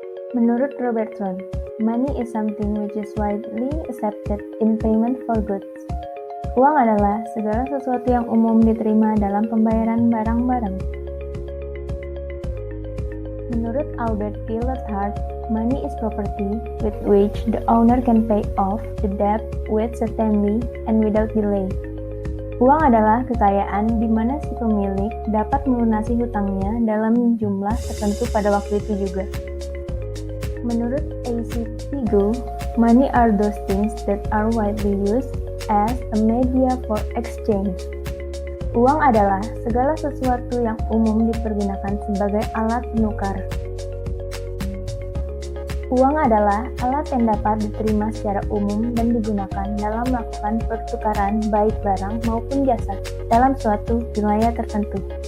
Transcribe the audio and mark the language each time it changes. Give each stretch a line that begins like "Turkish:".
Indonesian: Menurut
English: Robertson, money is something which is widely accepted in payment for goods.
Indonesian: Uang adalah segala sesuatu yang umum diterima dalam pembayaran barang-barang. Menurut Albert P.
English: Lothard, money is property with which the owner can pay off the debt with certainty and without delay.
Indonesian: Uang adalah kekayaan di mana si pemilik dapat melunasi hutangnya dalam jumlah tertentu pada waktu itu juga. Menurut A.C. Pigo,
English: money are those things that are widely used as a media for exchange.
Indonesian: Uang adalah segala sesuatu yang umum dipergunakan sebagai alat penukar. Uang adalah alat yang dapat diterima secara umum dan digunakan dalam melakukan pertukaran baik barang maupun jasa dalam suatu wilayah tertentu.